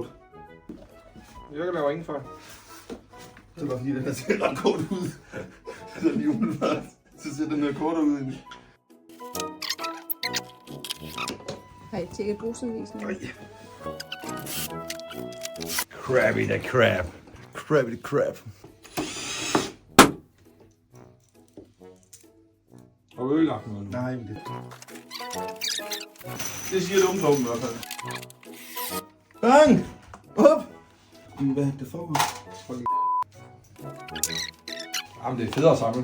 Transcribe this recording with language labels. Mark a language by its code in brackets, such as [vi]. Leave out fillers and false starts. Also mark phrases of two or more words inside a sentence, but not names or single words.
[da] Jeg kan lave ingen fejl. Så bare fordi den her ser ret kort ud. Så lige umiddelbart. Så ser den her kortere ud egentlig. Har I tjekket brugsanvisningen? Krabby the Crab. Krabby the Crab. Og ødelagt noget nu. Nej, men det... Det siger dumt Torben i hvert fald. Bang! Op! Hvad er det for? Jamen, det er federe at samle.